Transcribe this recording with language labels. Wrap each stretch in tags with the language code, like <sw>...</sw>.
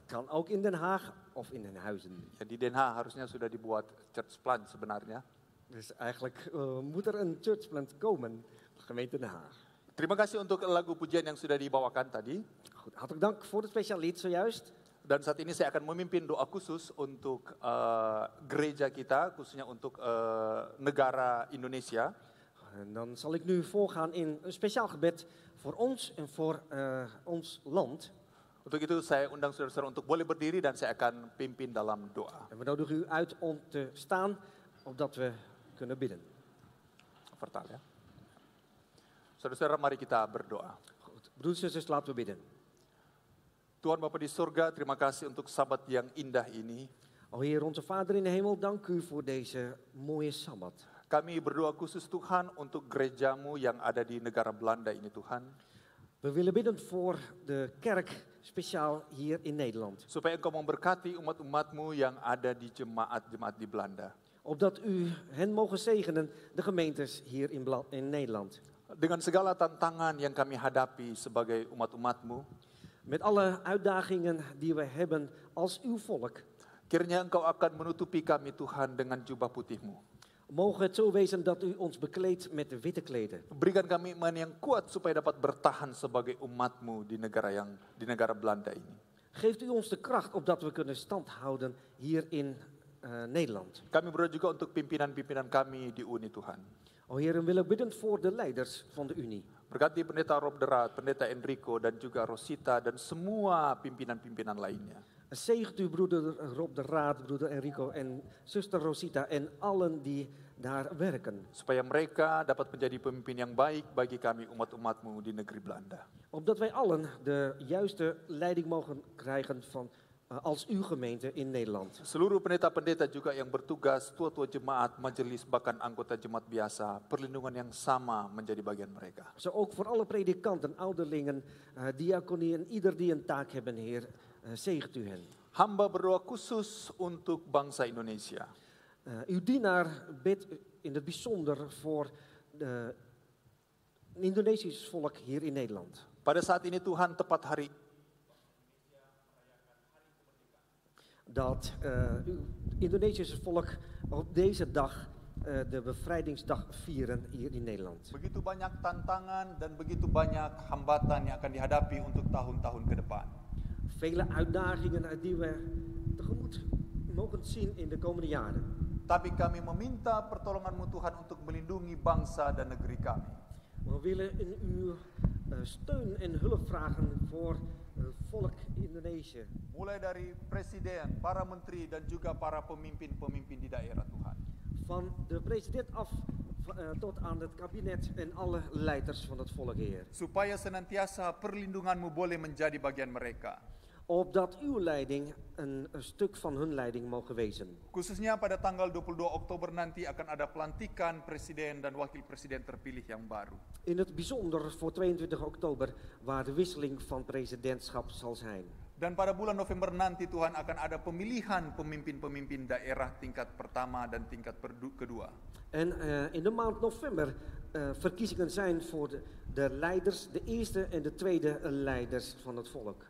<nl>Kan ook in Den Haag of in Den Huizen.</nl> <id>Ya, di Den Haag harusnya sudah dibuat church plant sebenarnya.</id> <nl>Dus eigenlijk moet er een churchplant komen, gemeente Den Haag.</nl> <id>Terima kasih untuk lagu pujian yang sudah dibawakan tadi.</id> <nl>Goed, hartelijk dank voor het speciaal lied zojuist.</nl> <id>Dan saat ini saya akan memimpin doa khusus untuk gereja kita, khususnya untuk negara Indonesia.</id> <nl>En dan zal ik nu voorgaan in een speciaal gebed voor ons en voor ons land.</nl> <id>Untuk itu saya undang saudara-saudara untuk boleh berdiri dan saya akan pimpin dalam doa.</id> <nl>En we nodigen u uit om te staan, opdat we kunnen bidden. Vertaal ya.</nl> <id>Saudara-saudara, mari kita berdoa.</id> <nl>Goed, broeders en zusters, laten we bidden.</nl> <id>Tuhan Bapa di surga, terima kasih untuk Sabat yang indah ini.</id> <nl>O Heer, onze Vader in de hemel, dank u voor deze mooie Sabbat.</nl> <id>Kami berdoa khusus Tuhan untuk gerejamu yang ada di negara Belanda ini Tuhan.</id> <nl>We willen bidden voor de kerk, speciaal hier in Nederland.</nl> <id>Supaya Engkau memberkati umat-umatmu yang ada di jemaat-jemaat di Belanda.</id> <nl>Opdat u hen mogen zegenen, de gemeentes hier in Nederland.</nl> <id>Dengan segala tantangan yang kami hadapi sebagai umat-umatmu,</id> <nl>Met alle uitdagingen die we hebben als uw volk.</nl> <id>kiranya Engkau akan menutupi kami Tuhan dengan jubah putih-Mu.</id> <nl>Mogen het zo wezen dat u ons bekleedt met de witte kleden.</nl> <id>Berikan kami iman yang kuat supaya dapat bertahan sebagai umat-Mu di negara Belanda ini.</id> <nl>Geeft u ons de kracht opdat we kunnen stand houden hier in Nederland.</nl> <id>Kami berdoa juga untuk pimpinan-pimpinan kami di Uni Tuhan.</id> <nl>O Heer, we willen bidden voor de leiders van de Unie.</nl> <id>Berkati pendeta Rob de Raad, pendeta Enrico dan juga Rosita dan semua pimpinan-pimpinan lainnya.</id> <nl>Zegent u broeder Rob de Raad, broeder Enrico en zuster Rosita en allen die daar werken.</nl> <id>Supaya mereka dapat menjadi pemimpin yang baik bagi kami umat-umat-Mu di negeri Belanda.</id> <nl>Opdat wij allen de juiste leiding mogen krijgen als uw gemeente in Nederland.</nl> <id>Seluruh pendeta-pendeta juga yang bertugas, tua-tua jemaat, majelis, bahkan anggota jemaat biasa, perlindungan yang sama menjadi bagian mereka.</id> <nl>Zo ook voor alle predikanten, ouderlingen, diaconie en ieder die een taak hebben, Heer, zegent u hen.</nl> <id>Hamba berdoa khusus untuk bangsa Indonesia.</id> <nl>Uw dienaar bidt in het bijzonder voor het Indonesisch volk hier in Nederland.</nl> <id>Pada saat ini Tuhan tepat hari</id> <nl>Dat uw Indonesische volk op deze dag de bevrijdingsdag vieren hier in Nederland.</nl> <id>begitu banyak tantangan dan begitu banyak hambatan yang akan dihadapi untuk tahun-tahun ke depan.</id> <nl>Vele uitdagingen die we tegemoet mogen zien in de komende jaren.</nl> <id>Tapi kami meminta pertolongan-Mu Tuhan untuk melindungi bangsa dan negeri kami.</id> <nl>We willen in uw steun en hulp vragen voor het volk Indonesië.</nl> <id>Mulai dari presiden, para menteri dan juga para pemimpin-pemimpin di daerah Tuhan.</id> <nl>Van de president af tot aan het kabinet en alle leiders van het volk, Heer.</nl> <id>Supaya senantiasa perlindungan-Mu boleh menjadi bagian mereka.</id> <nl>Opdat uw leiding een stuk van hun leiding mogen wezen.</nl> <id>Khususnya pada tanggal 22 Oktober nanti akan ada pelantikan presiden dan wakil presiden terpilih yang baru.</id> <nl>In het bijzonder voor 22 oktober, waar de wisseling van presidentschap zal zijn.</nl> <id>Dan pada bulan November nanti Tuhan akan ada pemilihan pemimpin-pemimpin daerah tingkat pertama dan tingkat kedua.</id> <nl>En in de maand november verkiezingen zijn voor de leiders, de eerste en de tweede leiders van het volk.</nl>